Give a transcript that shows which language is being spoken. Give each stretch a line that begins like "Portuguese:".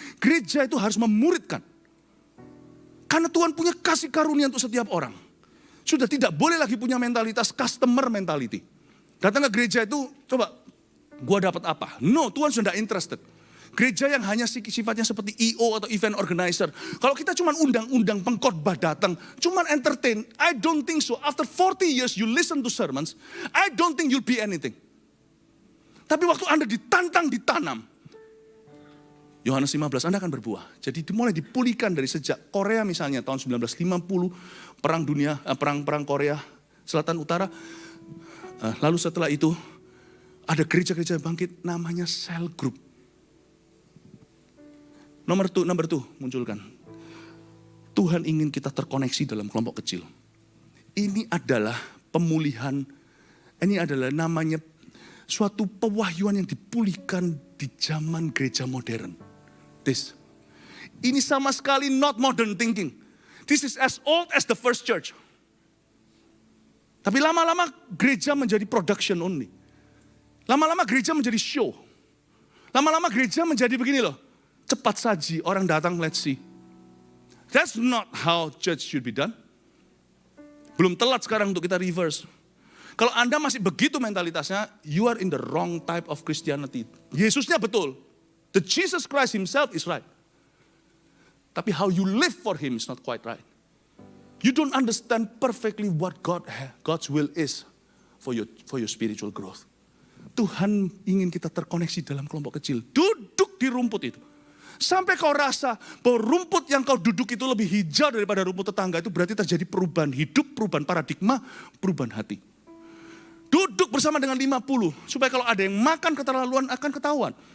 Indonesian: Gereja itu harus memuridkan. Karena Tuhan punya kasih karunia untuk setiap orang. Sudah tidak boleh lagi punya mentalitas
English: customer mentality.
Indonesian: Datang ke gereja itu, coba, gua dapat apa? No, Tuhan sudah interested. Gereja yang hanya sifatnya seperti EO atau event organizer. Kalau kita cuma undang-undang pengkhotbah datang, cuma entertain,
English: I don't think so. After 40 years you listen to sermons, I don't think you'll be anything.
Indonesian: Tapi waktu Anda ditantang, ditanam, Yohanes 15, Anda akan berbuah. Jadi dimulai dipulihkan dari sejak Korea misalnya tahun 1950, perang Korea Selatan Utara. Lalu setelah itu ada gereja-gereja bangkit namanya cell group. Nomor 2 munculkan. Tuhan ingin kita terkoneksi dalam kelompok kecil. Ini adalah pemulihan, ini adalah namanya suatu pewahyuan yang dipulihkan di zaman gereja modern. Ini sama sekali
English: not modern thinking. This is as old as the first church.
Indonesian: Tapi lama-lama gereja menjadi
English: production only.
Indonesian: Lama-lama gereja menjadi show. Lama-lama gereja menjadi begini loh. Cepat saji, orang datang,
English: let's see. That's not how church should be done.
Indonesian: Belum telat sekarang untuk kita reverse. Kalau Anda masih begitu mentalitasnya,
English: you are in the wrong type of Christianity.
Indonesian: Yesusnya betul.
English: The Jesus Christ himself is right. Tapi how you live for him is not quite right. You don't understand perfectly what God's will is for your spiritual growth.
Indonesian: Tuhan ingin kita terkoneksi dalam kelompok kecil. Duduk di rumput itu. Sampai kau rasa bahwa rumput yang kau duduk itu lebih hijau daripada rumput tetangga, itu berarti terjadi perubahan hidup, perubahan paradigma, perubahan hati. Duduk bersama dengan 50, supaya kalau ada yang makan keterlaluan akan ketahuan.